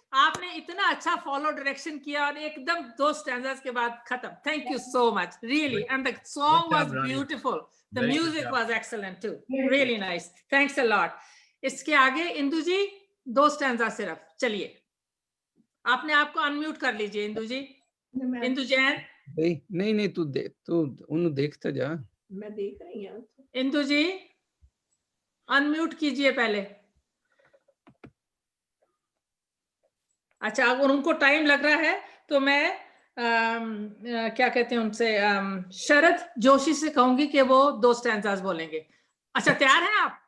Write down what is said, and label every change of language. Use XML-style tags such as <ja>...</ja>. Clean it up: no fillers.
<hi>आपने इतना अच्छा</hi> <en>follow direction</en> <hi>किया और एकदम 2 stanzas के बाद खत्म.</hi> <en>Thank you so much. Really. And the song was beautiful. The music was excellent too. Really nice. Thanks a lot.</en> <hi>इसके आगे इंदु जी 2 stanza सिर्फ. चलिए. आपने आपको unmute कर लीजिए इंदु जी. इंदु जैन. नहीं तू उन्हें देखता जा। मैं देख रही हूँ। इंदु जी अनम्यूट कीजिए पहले। अच्छा, अगर उनको टाइम लग रहा है तो मैं क्या कहते हैं उनसे शरद जोशी से कहूंगी कि वो 2 स्टैंजास बोलेंगे। अच्छा, तैयार हैं आप?</hi>